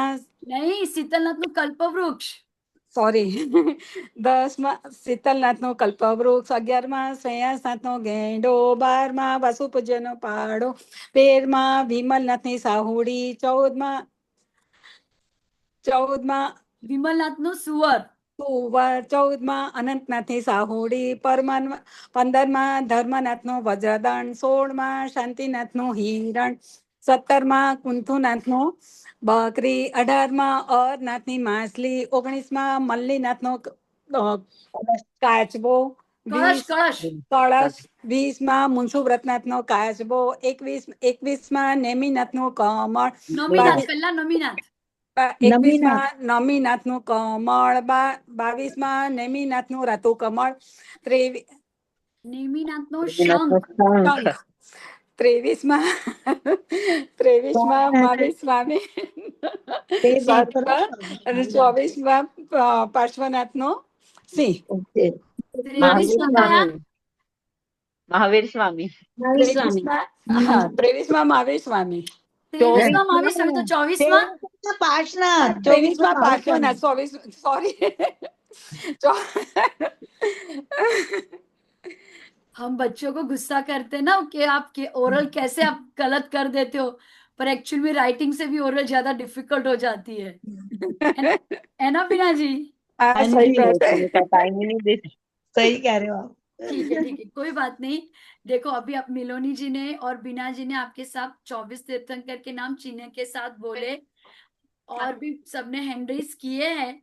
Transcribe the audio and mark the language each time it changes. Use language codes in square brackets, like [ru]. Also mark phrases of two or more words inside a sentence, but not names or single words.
[hi] नहीं, [gu] શીતલનાથ નુ કલ્પવૃક્ષ। સોરી 10મા શીતલનાથ નો કલ્પવૃક્ષ, 11મા શ્રેયાસનાથ નો ગેંડો, 12મા વાસુપૂજ્ય નો પાડો, 13મા વિમલનાથ ની સાહુડી, 14મા વિમલનાથ નુ સુઅર। 14મા અનંતનાથ ની સાહુડી, 15મા ધર્મનાથ નો વજ્રદંડ, 16મા શાંતિનાથ નું હિરણ, 17મા કુંથુનાથ નું બકરી, 18મા અરનાથ ની માછલી, 19મા મલ્લીનાથ નો કાચબો, कलश 20 कलश। કળશ, 20મા મુનસુવ્રતનાથ નો કાચબો, 21મા નેમિનાથ નું કમળ, [hi] नमीनाथ, पहला नमीनाथ। [gu] 21મા નમીનાથ નું કમળ, 22મા નેમિનાથ નું રાતુ કમળ, નેમીનાથ નો શંખ। શંખ, 23મા 23મા મહાવીર સ્વામી સાતમા અને 24મા પાર્શ્વનાથ નો સિંહ, [hi] 23 बताया। महावीर स्वामी। महावीर स्वामी। [gu] 23મા હા 23મા મહાવીર સ્વામી, [hi] 23वां महावीर स्वामी, तो 24वां पार्श्वनाथ, [gu] 23મા પાર્શ્વનાથ, સોરી [hi] हम बच्चों को गुस्सा करते हैं ना कि आपके ओरल कैसे आप गलत कर देते हो, पर एक्चुअल में राइटिंग से भी ओरल ज्यादा डिफिकल्ट हो जाती है ना, है ना बीना जी? हाँ, हाँ सही जी, बात है। का टाइम ही नहीं देती। सही कह रहे हो आप। ठीक है ठीक है, कोई बात नहीं। देखो अभी आप मिलोनी जी ने और बीना जी ने आपके साथ 24 तीर्थंकर के नाम चिन्ह के साथ बोले, और भी सबने [en] hand raise [hi] किए हैं।